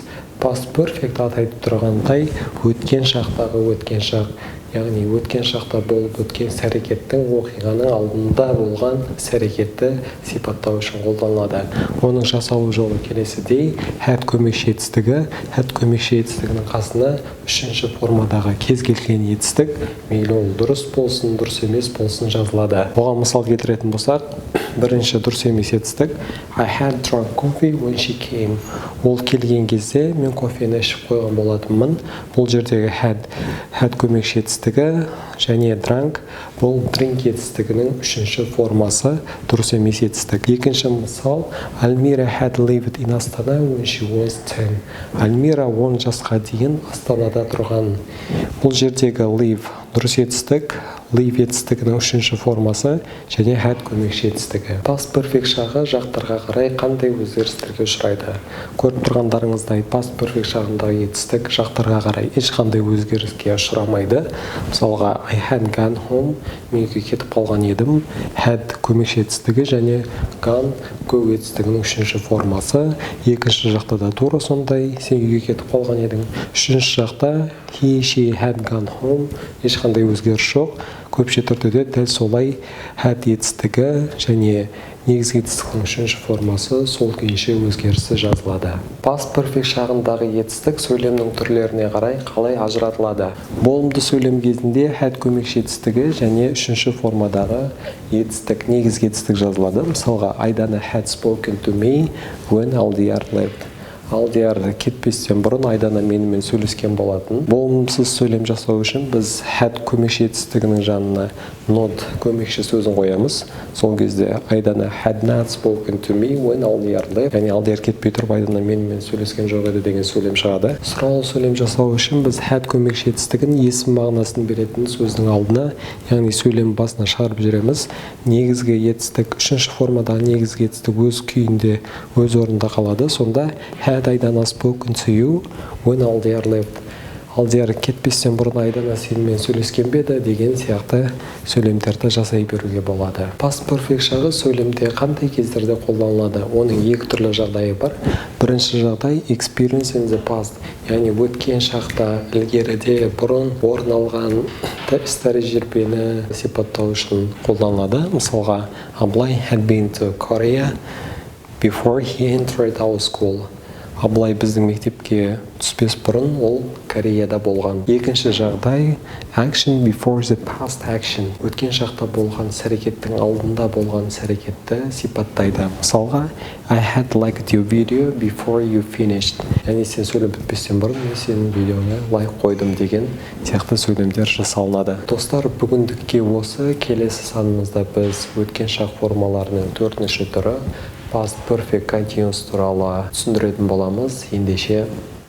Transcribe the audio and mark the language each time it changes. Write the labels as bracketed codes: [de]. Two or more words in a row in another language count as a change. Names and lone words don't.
[en] Past perfect [kk] атайды тұрғандай, өткен шақтағы өткен шақ, яғни өткен шақта болып өткен іс-әрекеттің оқиғаның алдында болған іс-әрекетті сипаттау үшін қолданылады. Оның жасалу жолы келесідей: had көмекші етістігі, had көмекші етістігінің қасына үшінші формадағы кез келген етістік, мейлі ол дұрыс болсын, дұрыс емес болсын жазылады. Оған мысал келтіретін болсақ, бірінші дұрыс емес етістік [en] I had drunk coffee when she came. [kk] Ол келген кезде мен кофені ішіп қойған болатынмын. Бұл жердегі had көмекші етістігі және drunk бұл drink етістігінің үшінші формасы, дұрыс емес етістік. Екінші мысал [en] Almira had lived in Astana when she was 10. [kk] Альмира 10 жасқа дейін Астанада тұрған. Бұл жердегі live дұрыс етістік, live етістігінің үшінші формасы және had көмекші етістігі. [en] Past perfect [kk] шағы жақтарға қарай қандай өзгерістерге ұшырайды? Көріп тұрғандарыңыздай [en] past perfect [kk] шағындағы етістік жақтарға қарай ешқандай өзгеріске ұшырамайды. [en] Мысалға I had gone home, [kk] мен үйге кетіп қалған едім. Had көмекші етістігі және [en] gone go [kk] етістігінің үшінші формасы. Екінші жақта да тура сондай, сен үйге кетіп қалған едің. Үшінші жақта [en] he, she had gone home, [kk] ешқандай өзгеріс жоқ. Көпше түрде дәл солай had етістігі және негізгі етістіктің үшінші формасы сол күйінше өзгерісі жазылады. [en] Past perfect [kk] шағындағы етістік сөйлемнің түрлеріне қарай қалай ажыратылады? Болымды сөйлем кезінде had көмекші етістігі және үшінші формадағы етістік, негізгі етістік жазылады. [en] Мысалға Айдана had spoken to me when Алдияр left. [kk] Алдияр кетпестен бұрын Айдана менімен сөйлескен болатын. Болымсыз сөйлем жасау үшін біз had көмекші етістігінің жанына not көмекші сөзін қоямыз. Сол кезде [en] Айдана had not spoken to me when Алдияр left. [kk] Яғни Алдияр кетпей тұрып Айдана менімен сөйлескен жоқ еді деген сөйлем шығады. Сұраулы сөйлем жасау үшін біз had көмекші етістігін есім мағынасын беретін сөздің алдына, яғни сөйлем басына шығарып жібереміз. Негізгі етістік, үшінші формадағы негізгі етістік өз күйінде, өз орнында қалады. [en] Сонда had Айдана spoken to you when Алдияр left. [kk] Алдияр кетпестен бұрын Айдана сенімен сөйлескен бе еді деген сияқты сөйлемдерді жасай беруге болады. [en] Past perfect [kk] шағы сөйлемде қандай кездерде қолданылады? Оның екі түрлі жағдайы бар. Бірінші жағдай [en] experience in the past, [kk] яғни өткен шақта, ілгеріде, бұрын орын алған іс-тәжірибені сипаттау үшін қолданылады. [en] Мысалға, Абылай had been to Korea before he entered our school. [kk] Абылай біздің мектепке түспес бұрын ол Кореяда болған. Екінші жағдай [en] action before the past action. [kk] Өткен шақта болған іс-әрекеттің алдында болған іс-әрекетті сипаттайды. [en] Мысалға I had liked your video before you finished. [kk] Яғни сен сөйлем бітпестен бұрын мен сенің видеоңа лайк қойдым деген сияқты сөйлемдер жасалынады. Достар, бүгіндікке осы. Келесі санымызда біз өткен шақ формаларының төртінші түрі [en] past perfect continuous [kk] туралы түсіндіретін боламыз. Ендеше